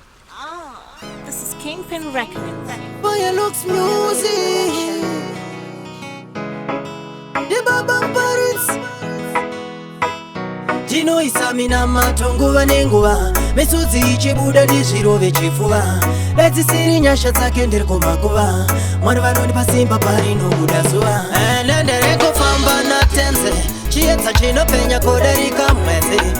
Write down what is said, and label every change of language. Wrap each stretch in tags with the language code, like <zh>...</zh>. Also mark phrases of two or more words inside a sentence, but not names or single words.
<en>Ah, this is Kingpin Records. Boy, it looks music. The Baba Paris.</en> <sn>Tinoisa mina mato nguva nenguva. Misodzi ichibuda ndizvirove chifuva. Dai dzisiri nyasha dzake ndiri kumakuva. Mwari vanondipa simba parinobuda zuva. Ene ndiri kufamba natenze. Chiedza chinopenya kudarika mwezi.</sn>